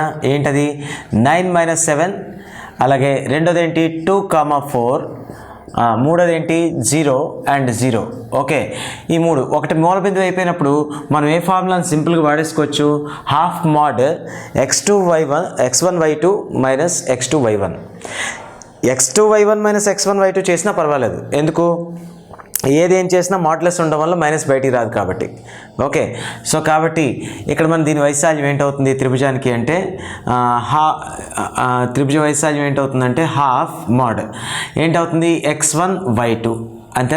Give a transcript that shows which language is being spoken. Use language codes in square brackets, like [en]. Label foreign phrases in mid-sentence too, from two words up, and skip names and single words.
[te] ఏంటది 9 - 7, అలాగే రెండోది ఏంటి 2, 4 మూడోది ఏంటి 0 అండ్ 0. ఓకే, ఈ మూడు ఒకటి మూల బిందువు అయిపోయినప్పుడు మనం ఏ ఫార్ములాని సింపుల్గా వాడేసుకోవచ్చు, [en] half mod [te] x1y2 మైనస్ x2y1. x2y1 మైనస్ x1y2 చేసినా పర్వాలేదు, ఎందుకు ఏం చేసినా మాడ్యులస్ ఉండడం వల్ల మైనస్ బయటికి రాదు కాబట్టి. [en] okay, so [te] కాబట్టి ఇక్కడ మనం దీని వైశాల్యం ఏంటవుతుంది త్రిభుజానికి అంటే త్రిభుజ వైశాల్యం ఏంటవుతుందంటే [en] half mod [te] ఏంటవుతుంది x1y2 అంతేనా.